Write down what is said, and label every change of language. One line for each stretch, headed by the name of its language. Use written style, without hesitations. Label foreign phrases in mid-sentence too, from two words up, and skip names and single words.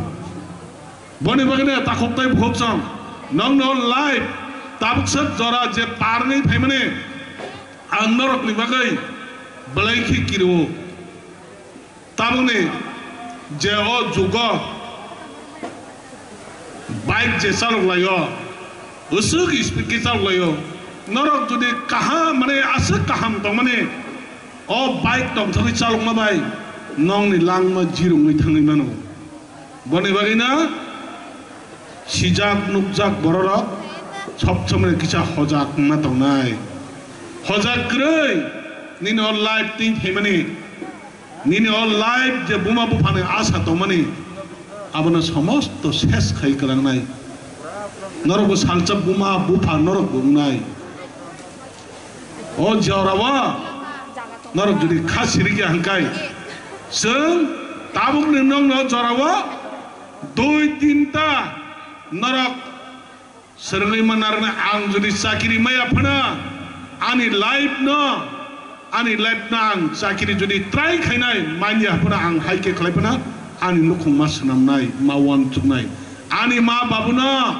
Kok Borok: Boni bagainya takut tay buhok sang, nong live, tabuk set jora je parni pemene, andorok ni bagai, belai kiro, tabuk ni je o juga, baik je salok layo, usuk speed salok layo, norok jadi kaham mana asal kaham tong mana, o baik tong thoi salok mabai. Nong ni lang ma jirung ni thangai mano boni bagina sijak nukjak bororok chop chomre kicha hojak ma tongnai hojak krei nini
English: all life
Kok Borok: tin phemani nini
English: all life
Kok Borok: je buma bufane asa tomani abona samosto ses khai kalang nai norok salchap buma bufa norok bungnai o jawrawa norok jodi khasiri ki hangkai Seng tabuk nong no jarawa 2-3 narak serengai manarna ang jadi sakiri maya phana ani life na ang sakiri jadi try khainai manya phana ang haike khlai phana ani lukhung mas namnai mawan chuknai ani ma babuna